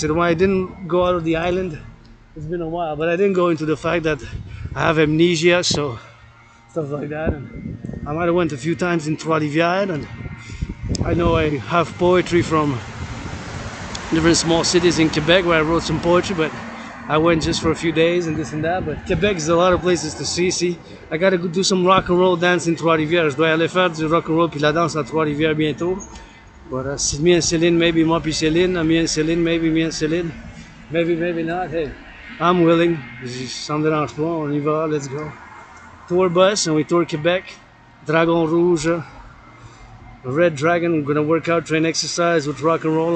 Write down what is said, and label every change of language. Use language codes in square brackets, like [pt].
[en] I said, well, I didn't go out of the island, it's been a while, but I didn't go into the fact that I have amnesia, so stuff like that, and I might have went a few times in Trois-Rivières, and I know I have poetry from different small cities in Quebec where I wrote some poetry, but I went just for a few days and this and that. But Quebec is a lot of places to see. I gotta go do some rock and roll dance in Trois-Rivières. [fr] Je dois aller faire du rock and roll puis la danse à Trois-Rivières bientôt. [en] But me and Céline, maybe moi puis Céline, me and Céline, maybe me and Céline, maybe not. Hey, I'm willing. [fr] Ça me dérange pas, on y va, [en] let's go. Tour bus and we tour Quebec, Dragon Rouge, Red Dragon. We're gonna work out, train, exercise with Rock&Roll.